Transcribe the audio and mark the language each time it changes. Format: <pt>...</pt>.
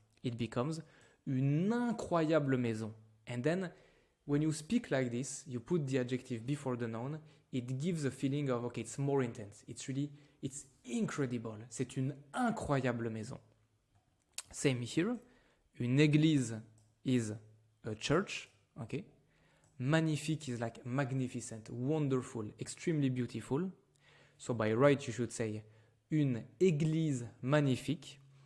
<en>It becomes</en> <fr>une incroyable maison.</fr> <en>And then when you speak like this, you put the adjective before the noun, it gives a feeling of, okay, it's more intense. It's incredible.</en> <fr>C'est une incroyable maison.</fr> <en>Same here.</en> <fr>Une église</fr> <en>is a church, okay? Magnifique is like magnificent, wonderful, extremely beautiful. So by right, you should say</en> <fr>une église magnifique.</fr>